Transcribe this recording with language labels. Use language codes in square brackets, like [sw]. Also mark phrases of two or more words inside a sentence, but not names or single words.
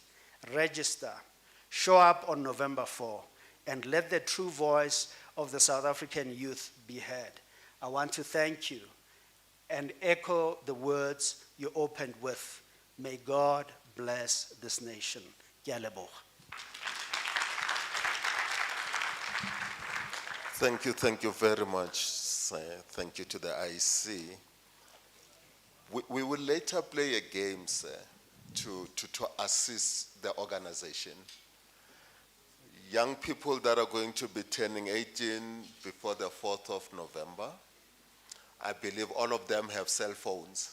[en] Register. Show up on November 4, and let the true voice of the South African youth be heard. I want to thank you and echo the words you opened with. May God bless this nation. [nso] Ke a leboga. [en] Thank you very much, sir. Thank you to the IEC. We will later play a game, sir, to assist the organization. Young people that are going to be turning 18 before the 4th of November, I believe all of them have cell phones.